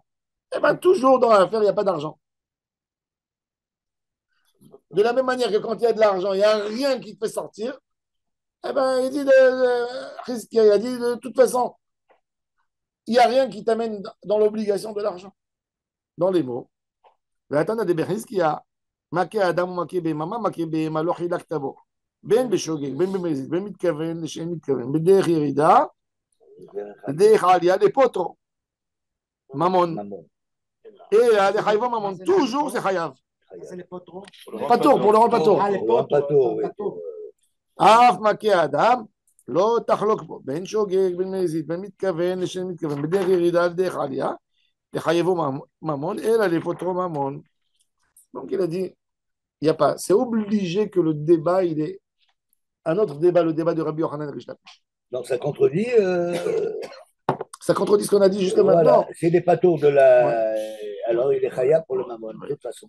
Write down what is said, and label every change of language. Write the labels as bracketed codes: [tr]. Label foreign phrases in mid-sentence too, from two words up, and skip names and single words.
[fr] Eh bien, toujours dans l'affaire, il n'y a pas d'argent. De la même manière que quand il y a de l'argent, il n'y a rien qui te fait sortir, eh ben, il dit il a dit de toute façon, il n'y a rien qui t'amène dans l'obligation de l'argent. Dans les mots. [he] ואתה נדבר חזקיה, מכה אדם ומכה בהמה, מכה בהמה, לא חילקת בו. בין בשוגג, בין במזיד, בין מתכוון לשאין מתכוון, בדרך ירידה, בדרך עלייה לפוטרו, ממון. לחייבו ממון, [fr] toujours c'est חייב. [he] פטור, [fr] pour le rendre פטור. [he] אף מכה אדם, לא תחלוק בו, בין שוגג, בין מזיד, בין מתכוון לשאין מתכוון, בדרך ירידה, בדרך עלייה, לחייבו ממון, אלא לפוטרו ממון. [fr] Donc il a dit, il n'y a pas. C'est obligé que le débat, il est un autre débat, le débat de Rabbi Yochanan Rish Lakish. Donc ça contredit. Ça contredit ce qu'on a dit juste voilà. maintenant. C'est des patours de la. Ouais. Alors il est khaya pour le mammon, de toute façon.